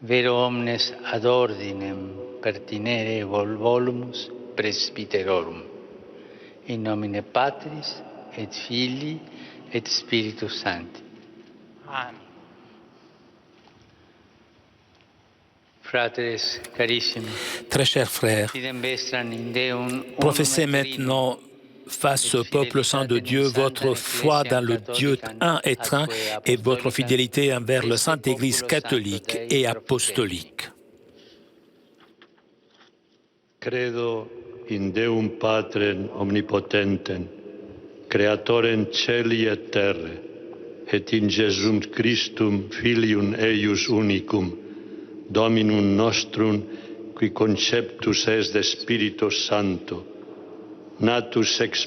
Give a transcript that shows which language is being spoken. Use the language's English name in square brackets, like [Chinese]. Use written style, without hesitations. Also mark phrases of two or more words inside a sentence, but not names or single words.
[Latin] vero omnes ad ordinem pertinere volumus presbyterorum, in nomine Patris et Filii et Spiritus Sancti. Amen. Fratres carissimi, [French] Très chers frères, [Latin] fidem vestram in Deum [French] professez maintenant face au peuple saint de Dieu votre foi dans le Dieu un et un et votre fidélité envers la Sainte Église catholique et apostolique. [Latin] Credo in Deum Patrem omnipotentem, creatorem celi et terre, et in Jesum Christum Filium eius unicum, Dominum nostrum, qui conceptus est de Spiritus Sancto, natus ex